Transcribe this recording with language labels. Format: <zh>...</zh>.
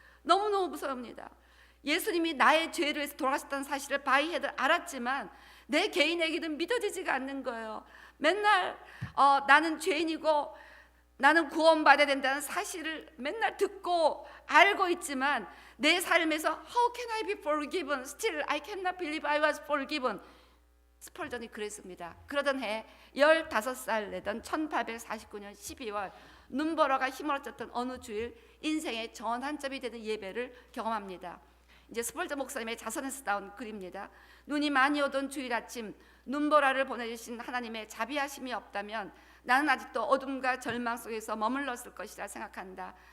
<ko>너무너무 무서웁니다. 예수님이 나의 죄를 위해서 돌아가셨다는 사실을 바이헤드 알았지만 내 개인에게는 믿어지지가 않는 거예요. 맨날 나는 죄인이고 나는 구원받아야 된다는 사실을 맨날 듣고 알고 있지만 내 삶에서</ko> <en>How can I be forgiven? Still I cannot believe I was forgiven.</en> <ko>스펄전이 그랬습니다. 그러던 해 15살 되던 1849년 12월 눈보라가 휘몰아쳤던 어느 주일 인생의 전환점이 되는 예배를 경험합니다. 이제 스펄전 목사님의 자선에서 나온 글입니다. 눈이 많이 오던 주일 아침 눈보라를 보내주신 하나님의 자비하심이 없다면 나는 아직도 어둠과 절망 속에서 머물렀을 것이라 생각한다.</ko>